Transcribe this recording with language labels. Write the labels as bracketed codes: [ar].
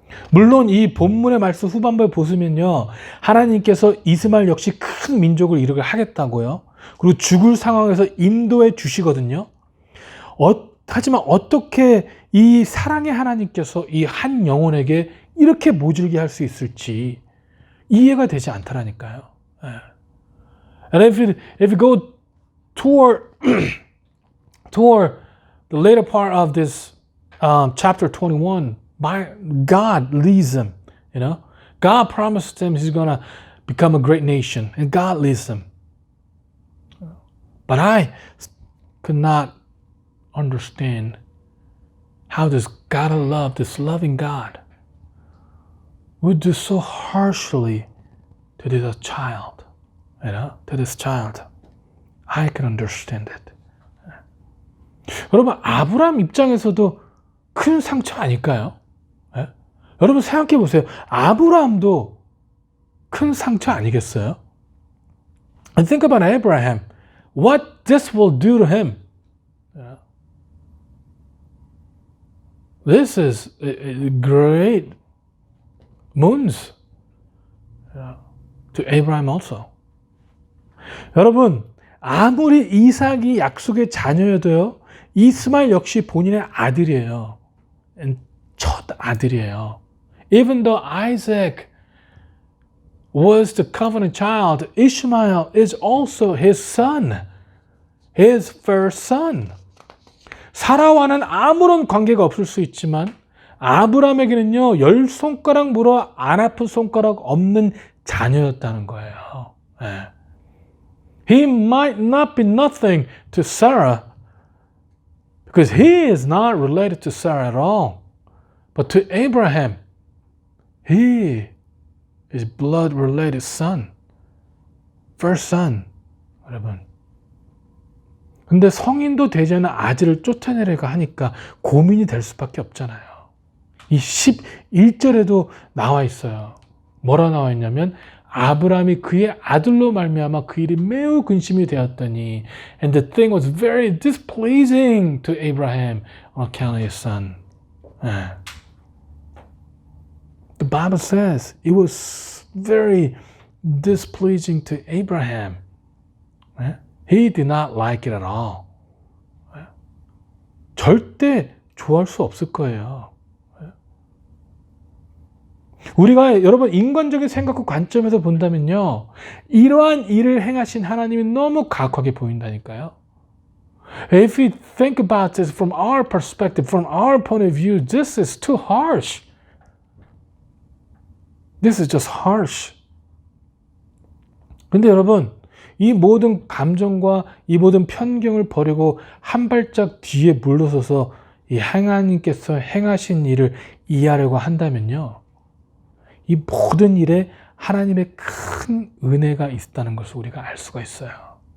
[ko] 물론 이 본문의 말씀 후반부에 보시면요, 하나님께서 이스마엘 역시 큰 민족을 이루게 하겠다고요. 그리고 죽을 상황에서 인도해 주시거든요. 하지만 어떻게 이 사랑의 하나님께서 이 한 영혼에게 이렇게 모질게 할 수 있을지 이해가 되지 않더라니까요. [en] And if you go toward the later part of this chapter 21, God leads them. God promised them He's going to become a great nation, and God leads them. But I could not understand how this God of love, this loving God, would do so harshly to this child, to this child. I can understand it. [ko] 여러분, 아브라함 입장에서도 큰 상처 아닐까요? 네? 여러분 생각해 보세요. 아브라함도 큰 상처 아니겠어요? [en] And think about Abraham. What this will do to him. This is a great wounds to Abraham also. [ko] 여러분, 아무리 이삭이 약속의 자녀여도요, 이스마엘 역시 본인의 아들이에요. 첫 아들이에요. [en] Even though Isaac was the covenant child, Ishmael is also his son, his first son. [ko] 사라와는 아무런 관계가 없을 수 있지만 아브라함에게는요, 10손가락 물어 안 아픈 손가락 없는 자녀였다는 거예요. 네. [en] He might not be nothing to Sarah because he is not related to Sarah at all. But to Abraham, he is blood related son. First son. [ko] 여러분. 근데 성인도 되지 않은 아들을 쫓아내려고 하니까 고민이 될 수밖에 없잖아요. 이 11절에도 나와 있어요. 뭐라 나와 있냐면 아브라함이 그의 아들로 말미암아 그 일이 매우 근심이 되었더니 [en] and the thing was very displeasing to Abraham on account of his son. The Bible says it was very displeasing to Abraham. He did not like it at all. [ko] 절대 좋아할 수 없을 거예요. 우리가 여러분 인간적인 생각과 관점에서 본다면요, 이러한 일을 행하신 하나님이 너무 가혹하게 보인다니까요. [en] If we think about this from our perspective, from our point of view, this is too harsh. This is just harsh. [ko] 근데 여러분, 이 모든 감정과 이 모든 편견을 버리고 한 발짝 뒤에 물러서서 이 하나님께서 행하신 일을 이해하려고 한다면요, 이 모든 일에 하나님의 큰 은혜가 있다는 것을 우리가 알 수가 있어요.